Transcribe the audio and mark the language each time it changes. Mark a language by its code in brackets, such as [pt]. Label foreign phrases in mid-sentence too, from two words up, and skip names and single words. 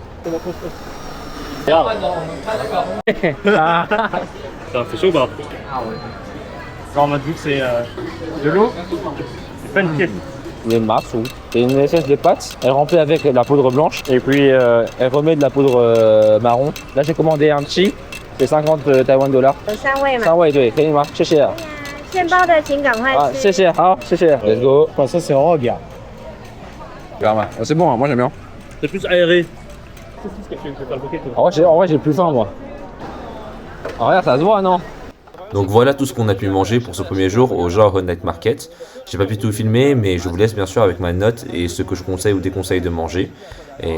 [fr] Ça fait chaud ou pas? Genre, on m'a dit que c'est de l'eau. C'est pas une pièce. Les massou. C'est une espèce de pâte, elle remplit avec la poudre blanche et puis elle remet de la poudre marron. Là j'ai commandé un chi, c'est 50 Taïwan dollars. [zh] 有3位嘛， 3位对，可以吗？谢谢。现包的请赶快啊，吃。谢谢，好，谢谢。 [en] Let's go。 [fr] Enfin, ça, c'est en rogue. C'est bon, hein, moi j'aime bien. C'est plus aéré. En vrai, j'ai plus faim, moi. Ah, regarde, ça se voit, non? Donc voilà tout ce qu'on a pu manger pour ce premier jour au Genre Night Market. J'ai pas pu tout filmer, mais je vous laisse bien sûr avec ma note et ce que je conseille ou déconseille de manger.